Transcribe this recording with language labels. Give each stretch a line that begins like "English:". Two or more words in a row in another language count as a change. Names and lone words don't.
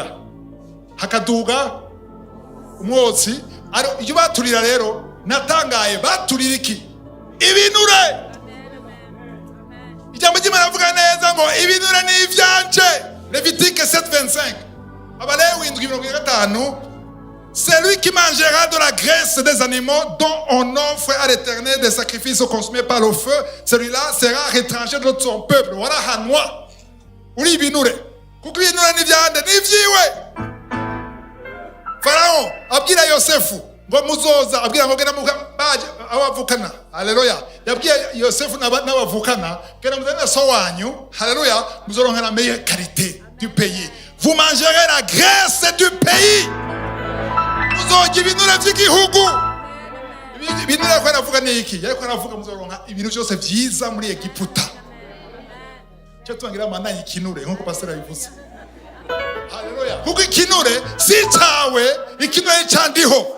Rundi: Hakaduga umwotsi iyo baturira rero natangaye baturira iki ibinure. Ijambo ry'Imana avuga neza ngo ibinure ni ivyanje.
French: Levitique 7:25 Abalewi 7:25 celui qui mangera de la graisse des animaux dont on offre à l'Éternel des sacrifices consumés par le feu, celui-là sera étranger de son peuple.
Rundi: Voilà hanwa uri ibinure kuko ibinure ni vyande ni vyiwe. Farao abwira Yosefu ngo muzoza, abwira ngo genda baje abavukana. Haleluya. Yabwiye Yosefu n'abavukana genda muzana so wanyu. Haleluya.
French: Muzoronka la meilleure qualité du pays. Vous mangerez la graisse du pays.
Rundi: Muzoja ibinure vy'igihugu. Ibinure ko aravuga ni iki? Yariko aravuga muzoronka ibintu byose vyiza muri Egiputa. Cyo tuangira mandanye ikinure nkuko pastor yabivuze. Haleluya. Kuko ikinure si cawe, ikinure candiho.